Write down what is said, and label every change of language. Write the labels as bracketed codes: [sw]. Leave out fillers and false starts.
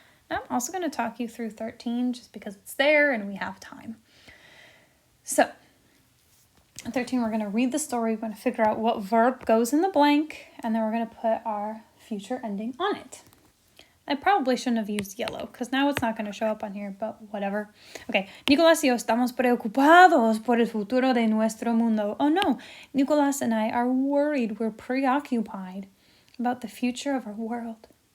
[en] Now I'm also going to talk you through 13 just because it's there and we have time. So, 13, we're going to read the story. We're going to figure out what verb goes in the blank, and then we're going to put our future ending on it. I probably shouldn't have used yellow, because now it's not going to show up on here, but whatever. [es] Okay, Nicolás y yo estamos preocupados por el futuro de nuestro mundo. [en] Oh no, Nicolás and I are worried, we're preoccupied about the future of our world.